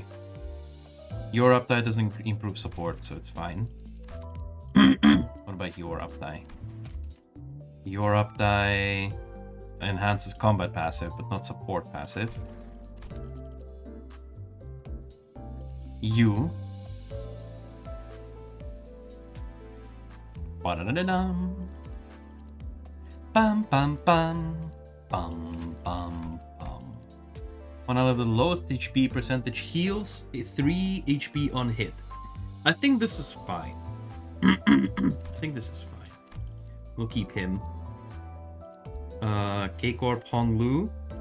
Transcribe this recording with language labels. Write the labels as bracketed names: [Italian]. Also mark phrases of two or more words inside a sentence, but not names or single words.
[English] Your updie doesn't improve support, so it's fine. What about your updie? Your updie enhances combat passive, but not support passive. You. Ba-da-da-da-dum. Bam bam bam. Bum bum bum. One out of the lowest HP percentage heals 3 HP on hit. I think this is fine. I think this is fine. We'll keep him. K-Corp Honglu.